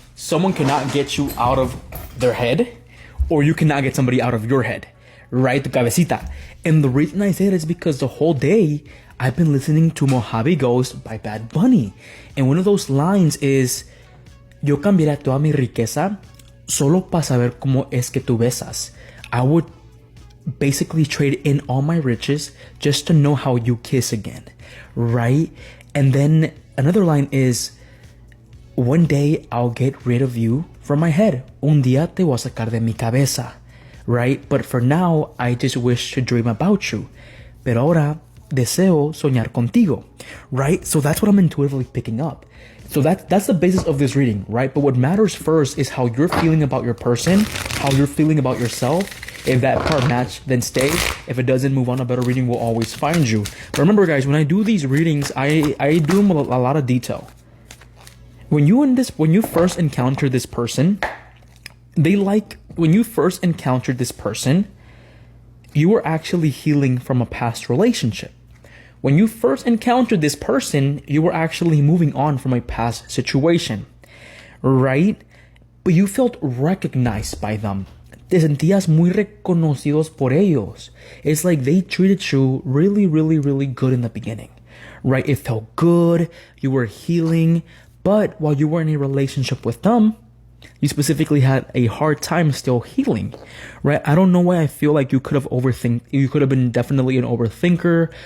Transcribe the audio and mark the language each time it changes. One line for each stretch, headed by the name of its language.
English: someone cannot get you out of their head, or you cannot get somebody out of your head, right?
Spanish: Tu cabecita.
English: And the reason I say it is because the whole day I've been listening to Mojave Ghost by Bad Bunny. And one of those lines is,
Spanish: yo cambiaría toda mi riqueza solo para saber cómo es que tú besas.
English: I would basically trade in all my riches just to know how you kiss again, right? And then another line is, one day I'll get rid of you from my head.
Spanish: Un día te voy a sacar de mi cabeza, right?
English: But for now, I just wish to dream about you.
Spanish: Pero ahora deseo soñar contigo,
English: right? So that's what I'm intuitively picking up. So that's the basis of this reading, right? But what matters first is how you're feeling about your person, how you're feeling about yourself. If that part match, then stay. If it doesn't, move on. A better reading will always find you. But remember, guys, when I do these readings, I do them with a lot of detail. When you first encounter this person, when you first encountered this person, you were actually healing from a past relationship. When you first encountered this person, you were actually moving on from a past situation, right? But you felt recognized by them.
Spanish: Te sentías muy reconocidos por ellos.
English: It's like they treated you really, really, really good in the beginning, right? It felt good. You were healing. But while you were in a relationship with them, you specifically had a hard time still healing, right? I don't know why I feel like you could have been definitely an overthinker.